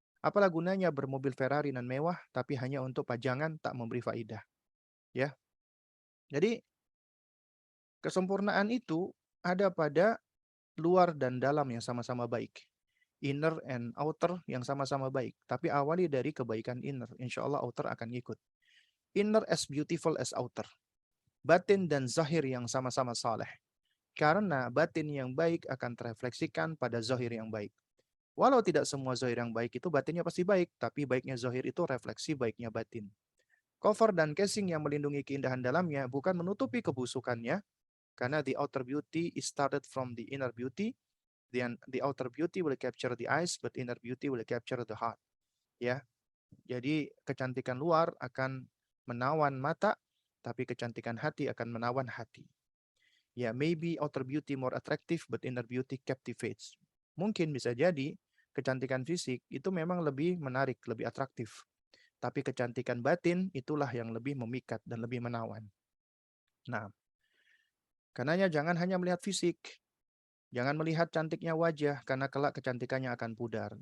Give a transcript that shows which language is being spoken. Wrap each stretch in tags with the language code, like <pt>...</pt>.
<id>Apalah gunanya bermobil Ferrari dan mewah, tapi hanya untuk pajangan tak memberi faidah. Ya, jadi kesempurnaan itu ada pada luar dan dalam yang sama-sama baik.</id> <en>Inner and outer</en> <id>yang sama-sama baik. Tapi awali dari kebaikan inner. Insya Allah outer akan ikut.</id> <en>Inner as beautiful as outer.</en> <id>Batin dan zahir yang sama-sama saleh. Karena batin yang baik akan terefleksikan pada zahir yang baik. Walau tidak semua zahir yang baik itu batinnya pasti baik, tapi baiknya zahir itu refleksi baiknya batin. Cover dan casing yang melindungi keindahan dalamnya bukan menutupi kebusukannya, karena</id> <en>the outer beauty is started from the inner beauty. The outer beauty will capture the eyes, but inner beauty will capture the heart.</en> <id>Ya, jadi kecantikan luar akan menawan mata, tapi kecantikan hati akan menawan hati.</id> <en>Ya, maybe outer beauty more attractive, but inner beauty captivates.</en> <id>Mungkin bisa jadi kecantikan fisik itu memang lebih menarik, lebih atraktif. Tapi kecantikan batin itulah yang lebih memikat dan lebih menawan. Nah, Karenanya jangan hanya melihat fisik. Jangan melihat cantiknya wajah, karena kelak kecantikannya akan pudar.</id>